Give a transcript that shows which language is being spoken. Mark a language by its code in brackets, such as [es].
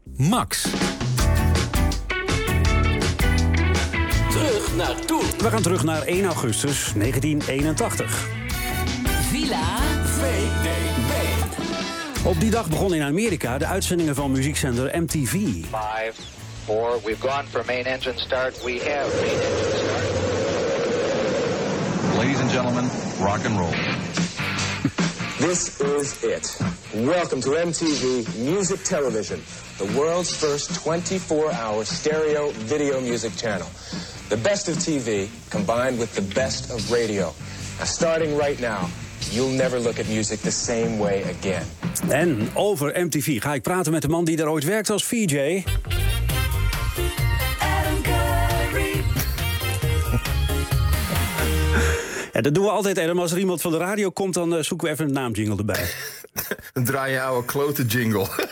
[nl] Max. Terug naar toen. We gaan terug naar 1 augustus 1981. Villa VD. Op die dag begon in Amerika de uitzendingen van muziekzender MTV. [en] 5, 4, we've gone for main engine start. We have main engine start. Ladies and gentlemen, rock and roll. This is it. Welcome to MTV Music Television. The world's first 24-hour stereo video music channel. The best of TV combined with the best of radio. Now, starting right now. You'll never look at music the same way again. [nl] En over MTV ga ik praten met de man die daar ooit werkte als VJ. Adam Curry. Ja, dat doen we altijd, Adam. Als er iemand van de radio komt, dan zoeken we even een naamjingle erbij. Een draai je oude klote jingle.